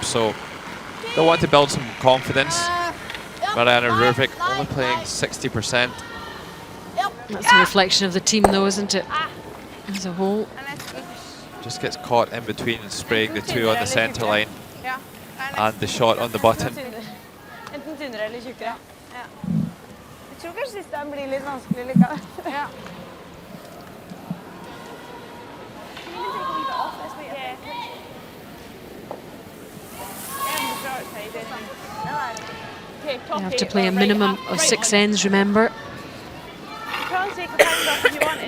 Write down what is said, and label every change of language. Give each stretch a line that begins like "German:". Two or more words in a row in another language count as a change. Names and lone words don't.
English: So they'll want to build some confidence. Mariana Ruvik only playing 60%. That's a reflection of the team though, isn't it? As a whole. Just gets caught in between spraying the 2 on the centre line and the shot on the button.
Norwegian: Jeg tror kanskje siste blir litt vanskelig likevel. Ja.
English: You have to play a minimum of 6 ends, remember. You can't take the time off if you wanted.